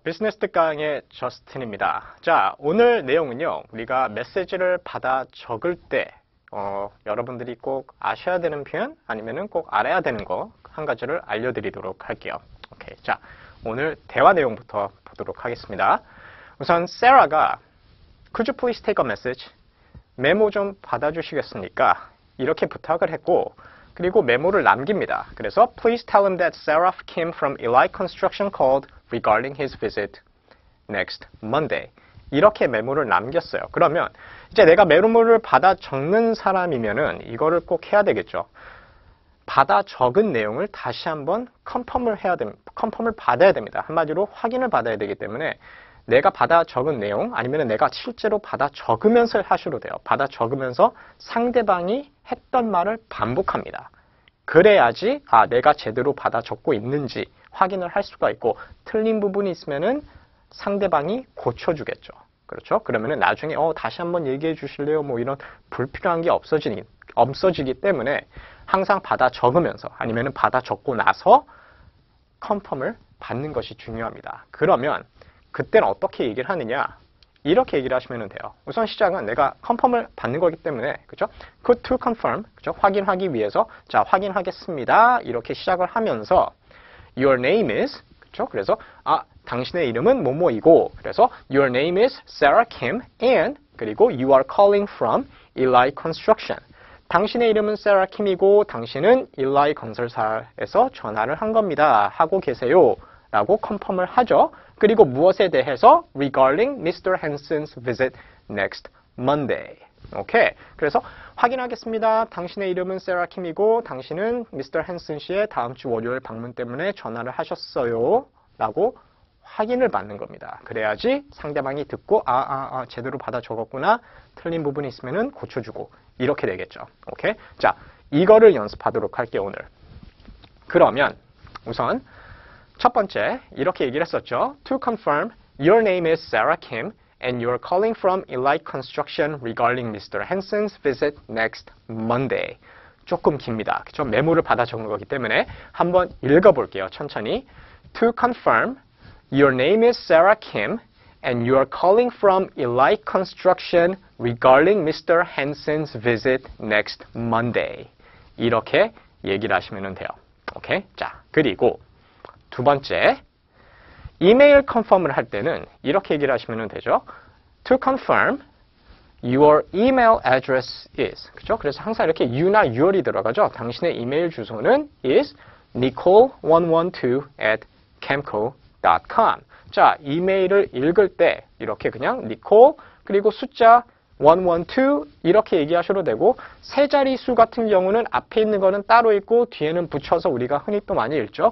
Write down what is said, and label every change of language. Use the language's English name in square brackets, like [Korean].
[Korean] 비즈니스 특강의 저스틴입니다. 자, 오늘 내용은요. 우리가 메시지를 받아 적을 때 여러분들이 꼭 아셔야 되는 표현 아니면은 꼭 알아야 되는 거 한 가지를 알려드리도록 할게요. 오케이. 자, 오늘 대화 내용부터 보도록 하겠습니다. 우선 세라가 [English] Could you please take a message? [Korean] 메모 좀 받아주시겠습니까? 이렇게 부탁을 했고 그리고 메모를 남깁니다. 그래서 [English] Please tell him that Sarah came from Eli Construction called regarding his visit next Monday. [Korean] 이렇게 메모를 남겼어요. 그러면 이제 내가 메모를 받아 적는 사람이면은 이거를 꼭 해야 되겠죠. 받아 적은 내용을 다시 한번 컨펌을 받아야 됩니다. 한마디로 확인을 받아야 되기 때문에 내가 받아 적은 내용 아니면 내가 실제로 받아 적으면서 하셔도 돼요. 받아 적으면서 상대방이 했던 말을 반복합니다. 그래야지 내가 제대로 받아 적고 있는지 확인을 할 수가 있고 틀린 부분이 있으면은 상대방이 고쳐주겠죠. 그렇죠? 그러면은 나중에 다시 한번 얘기해 주실래요? 뭐 이런 불필요한 게 없어지기 때문에 항상 받아 적으면서 아니면은 받아 적고 나서 컨펌을 받는 것이 중요합니다. 그러면 그때는 어떻게 얘기를 하느냐? 이렇게 얘기를 하시면 돼요. 우선 시작은 내가 컨펌을 받는 거기 때문에 그죠? [English] Could to confirm 그죠? [Korean] 확인하기 위해서 자 확인하겠습니다. 이렇게 시작을 하면서 [English] Your name is [Korean] 그죠? 그래서 당신의 이름은 뭐뭐이고 그래서 [English] Your name is Sarah Kim and [Korean] 그리고 [English] You are calling from Eli Construction. [Korean] 당신의 이름은 Sarah Kim이고 당신은 Eli 건설사에서 전화를 한 겁니다. 하고 계세요. 라고 컨펌을 하죠. 그리고 무엇에 대해서 [English] regarding Mr. Hansen's visit next Monday. [Korean] 오케이. 그래서 확인하겠습니다. 당신의 이름은 세라 킴이고 당신은 미스터 헨슨 씨의 다음 주 월요일 방문 때문에 전화를 하셨어요. 라고 확인을 받는 겁니다. 그래야지 상대방이 듣고 제대로 받아 적었구나. 틀린 부분이 있으면 고쳐주고 이렇게 되겠죠. 오케이. 자, 이거를 연습하도록 할게요, 오늘. 그러면 우선 첫 번째 이렇게 얘기를 했었죠. [English] To confirm, your name is Sarah Kim and you're calling from Eli Construction regarding Mr. Hansen's visit next Monday. [Korean] 조금 깁니다. 그렇죠? 메모를 받아 적은 거기 때문에 한번 읽어볼게요. 천천히. [English] To confirm, your name is Sarah Kim and you're calling from Eli Construction regarding Mr. Hansen's visit next Monday. [Korean] 이렇게 얘기를 하시면 돼요. 오케이? 자, 그리고 두 번째, 이메일 컨펌을 할 때는 이렇게 얘기를 하시면 되죠. [English] To confirm, your email address is. [Korean] 그죠? 그래서 항상 이렇게 you나 your이 들어가죠. 당신의 이메일 주소는 [English] is nicole112@camco.com. [Korean] 자, 이메일을 읽을 때 이렇게 그냥 nicole 그리고 숫자 112 이렇게 얘기하셔도 되고 세 자리 수 같은 경우는 앞에 있는 거는 따로 있고 뒤에는 붙여서 우리가 흔히 또 많이 읽죠.